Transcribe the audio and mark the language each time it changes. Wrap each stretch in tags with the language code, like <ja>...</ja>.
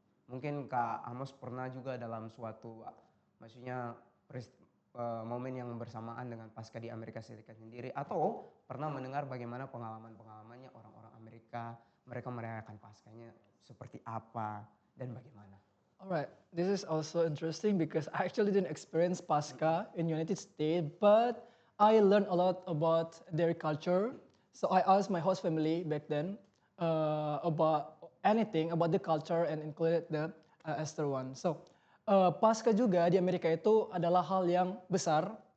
<id>Mungkin Kak Amos pernah juga dalam suatu, maksudnya momen yang bersamaan dengan Paskah di Amerika Serikat sendiri, atau pernah mendengar bagaimana pengalaman-pengalamannya orang-orang Amerika, mereka merayakan Paskahnya seperti apa dan bagaimana?</id> <en>Alright, this is also interesting because I actually didn't experience Pascha in United States, but I learned a lot about their culture. So I asked my host family back then about anything about the culture and included the Esther one.</en> <id>So Pascha juga di Amerika itu adalah hal yang besar.</id>